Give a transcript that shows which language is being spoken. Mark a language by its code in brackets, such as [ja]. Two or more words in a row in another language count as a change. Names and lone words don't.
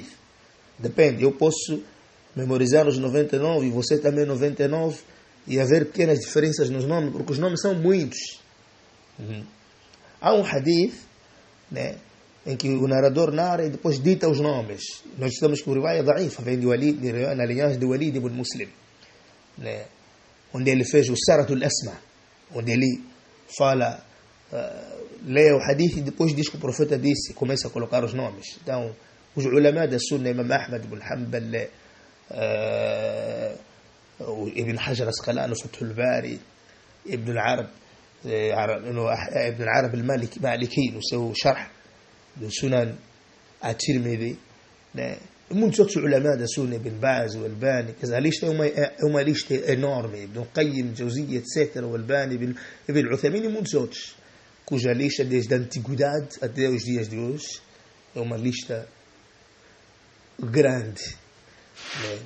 [pt] Depende, eu posso memorizar os 99 e você também 99 e haver pequenas diferenças nos nomes, porque os nomes são muitos. Há um Hadith, né, em que o narrador narra e depois dita os nomes. Nós estamos com o [ar] رواية ضعيفة, [pt] vem na linhagem de Walid ibn Muslim, né, onde ele fez o [ar] سرد الأسماء, [pt] onde ele fala, lê o hadith e depois diz que o profeta disse, começa a colocar os nomes. Então, os ulama da Sunna, Imam Ahmad ibn Hanbal, Ibn Hajar Asqalani, Fathul Bari, Ibn al-Arab al-Maliki, no seu sharh do Sunan at-Tirmidhi, né? Muitos outros ulama da Sunna, Ibn Baz, o Albani. A lista é uma lista enorme, Ibn Qayyim, Jawziyya, etc., o Albani, Ibn Uthaymin e muitos outros, cuja lista desde a antiguidade até os dias de hoje é uma lista grande, né?